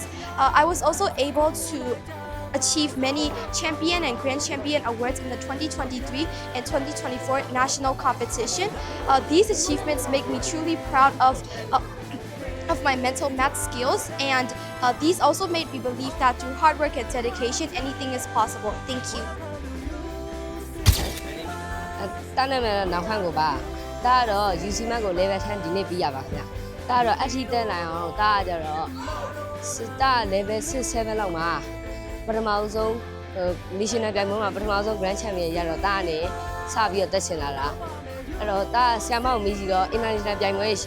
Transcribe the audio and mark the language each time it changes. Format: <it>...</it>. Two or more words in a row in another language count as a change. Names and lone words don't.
<en>I was also able to achieve many champion and grand champion awards in the 2023 and 2024 national competition. These achievements make me truly proud of my mental math skills, and these also made me believe that through hard work and dedication, anything is possible. Thank you.</en> <my>တန်းနေမယ်နောက်ခန့်ကိုပါဒါကတော့ UCMS ကို level 10ဒီနေ့ပြီးရပါခင်ဗျဒါကတော့အထီးတက်နိုင်အောင်ဒါကကြတော့တာ level 6 7လောက်မှာပထမဆုံး national ပြိုင်ပွဲမှာပထမဆုံး</my> <en>grand champion</en> <my>ရတော့ဒါကနေစပြီးတော့တက်ချင်လာတာအဲ့တော့ဒါဆရာမကိုမေးကြည့်တော့ international ပြိုင်ပွဲရှိ</my>